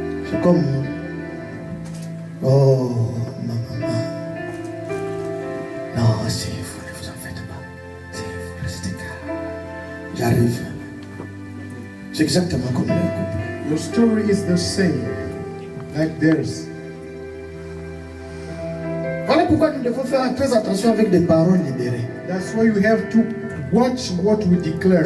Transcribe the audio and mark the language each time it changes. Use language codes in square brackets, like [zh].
[fr] C'est comme. Oh, ma maman. Non, c'est vous, ne vous en faites pas. C'est vous, restez calme. J'arrive. C'est exactement comme le couple. [en] Your story is the same, like theirs. [fr] Voilà pourquoi nous devons faire très attention avec des paroles libérées. [en] That's why you have to watch what we declare.